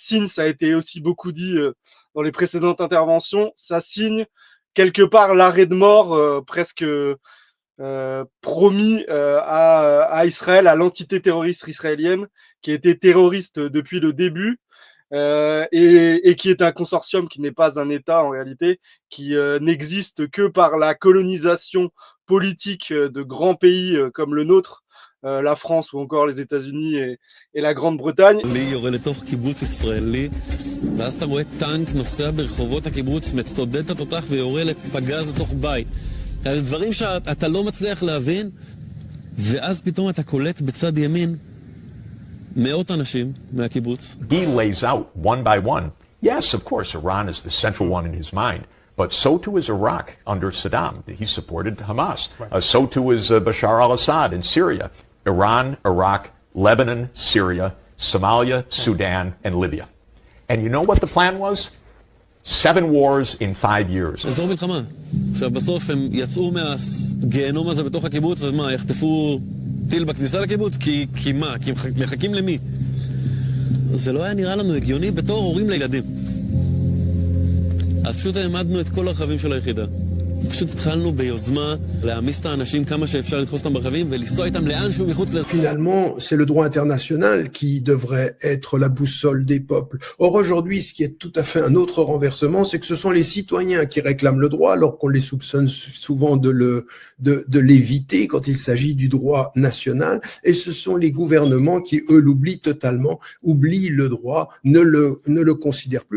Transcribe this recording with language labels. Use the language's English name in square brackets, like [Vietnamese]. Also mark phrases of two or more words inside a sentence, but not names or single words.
[French] signe, ça a été aussi beaucoup dit dans les précédentes interventions, ça signe quelque part l'arrêt de mort presque promis à Israël, à l'entité terroriste israélienne, qui était terroriste depuis le début, et qui est un consortium qui n'est pas un État en réalité, qui n'existe que par la colonisation politique de grands pays comme le nôtre, la France ou encore les États-Unis et la Grande-Bretagne. [Hebrew] ואז אתה רואה טנק נוסע ברחובות הקיבוץ, מצודד את התותח ויורה לפגז לתוך בית. זה דברים שאתה לא מצליח להבין, ואז פתאום אתה קולט בצד ימין מאות אנשים מהקיבוץ. [English] He lays out one by one. Yes, of course, Iran is the central one in his mind, but so too is Iraq under Saddam. He supported Hamas. So too is Bashar al-Assad in Syria. Iran, Iraq, Lebanon, Syria, Somalia, Sudan, and Libya. And you know what the plan was? 7 wars in 5 years. [Hebrew] אזור מלחמה. עכשיו בסוף הם יצאו מהגיהנום הזה בתוך הקיבוץ, ומה, יחטפו טיל בכניסה לקיבוץ? כי מה? כי הם מחכים למי? זה לא היה נראה לנו הגיוני בתור הורים לילדים. אז פשוט העמדנו את כל הרכבים של היחידה. פשוט התחלנו ביוזמה להעמיס את האנשים כמה שאפשר לתפוס אותם ברכבים ולנסוע איתם לאן שהוא מחוץ לזה. [French] Finalement, c'est le droit international qui devrait être la boussole des peuples. Or, aujourd'hui, ce qui est tout à fait un autre renversement, c'est que ce sont les citoyens qui réclament le droit, alors qu'on les soupçonne souvent de l'éviter quand il s'agit du droit national. Et ce sont les gouvernements qui, eux, l'oublient totalement, oublient le droit, ne le considèrent plus.